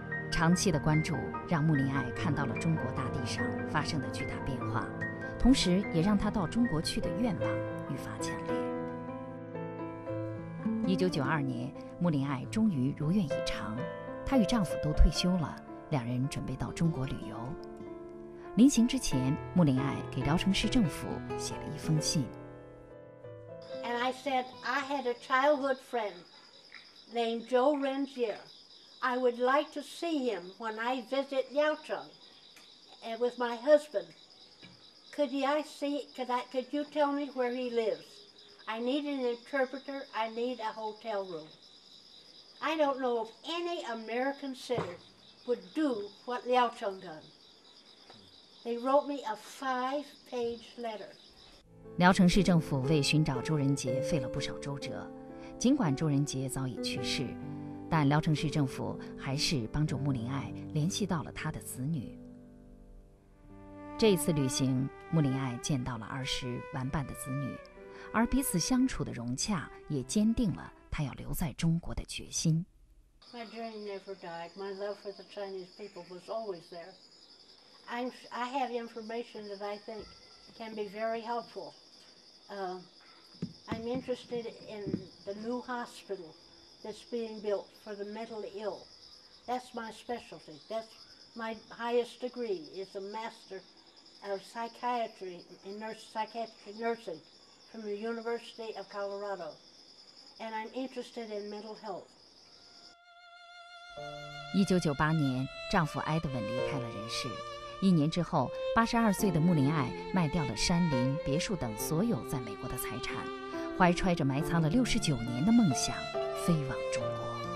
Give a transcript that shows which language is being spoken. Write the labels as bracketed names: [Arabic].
[Chinese] 长期的关注让穆林艾看到了中国大地上发生的巨大变化，同时也让她到中国去的愿望愈发强烈。 1992年，穆林艾终于如愿以偿，她与丈夫都退休了，两人准备到中国旅游。临行之前，穆林艾给聊城市政府写了一封信。 [English] And I said I had a childhood friend named Joe Renzier. I would like to see him when I visit Liaocheng with my husband. Could you tell me where he lives? I need an interpreter. I need a hotel room. I don't know if any American city would do what Liaocheng done. They wrote me a 5-page letter. [Chinese] 聊城市政府为寻找周仁杰费了不少周折，尽管周仁杰早已去世，但聊城市政府还是帮助穆林艾联系到了他的子女。这一次旅行，穆林艾见到了20玩伴的子女，而彼此相处的融洽也坚定了他要留在中国的决心。 [English] My dream never died. My love for the Chinese people was always there. I have information that I think can be very helpful. I'm interested in the new hospital that's being built for the mentally ill. That's my specialty. That's my highest degree is a master of psychiatry and psychiatric nursing from the University of Colorado. And I'm interested in mental health. [Chinese] 1998年，丈夫埃德文离开了人世。1年之后，82岁的穆林艾卖掉了山林、别墅等所有在美国的财产，怀揣着埋藏了69年的梦想，飞往中国。